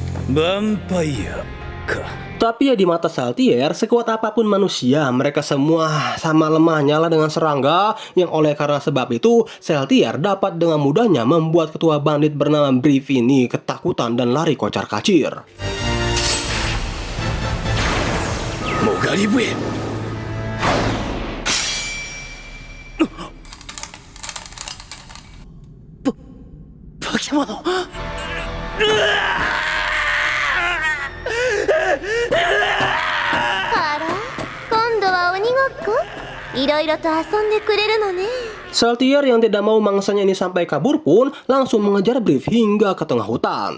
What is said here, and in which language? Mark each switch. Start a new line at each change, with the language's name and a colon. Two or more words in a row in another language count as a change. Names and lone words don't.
Japanese: ヴァンパイアか。
Indonesian: Tapi ya di mata Saltier, sekuat apapun manusia, mereka semua sama lemahnya lah dengan serangga, yang oleh karena sebab itu, Saltier dapat dengan mudahnya membuat ketua bandit bernama Brief ini ketakutan dan lari kocar-kacir. Mogaribu.
Japanese: 化け物。あら今度は鬼ごっこいろいろと遊んでくれるのね
Indonesian: Saltier yang tidak mau mangsanya ini sampai kabur pun langsung mengejar Brief hingga ke tengah hutan.